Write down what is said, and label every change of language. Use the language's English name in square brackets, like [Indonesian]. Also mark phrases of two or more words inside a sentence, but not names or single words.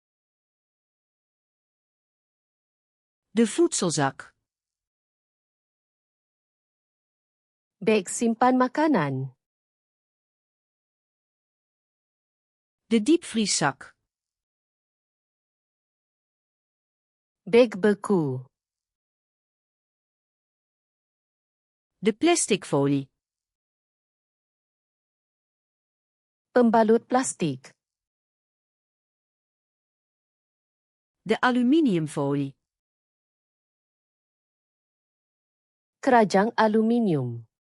[Dutch] De voedselzak. [Malay] Beg simpan makanan. [Dutch] De diepvrieszak. [Malay] Beg beku. [Dutch] De plastic folie. [Malay] Pembalut plastik. [Dutch] De aluminiumfolie. [Malay] Kerajang aluminium.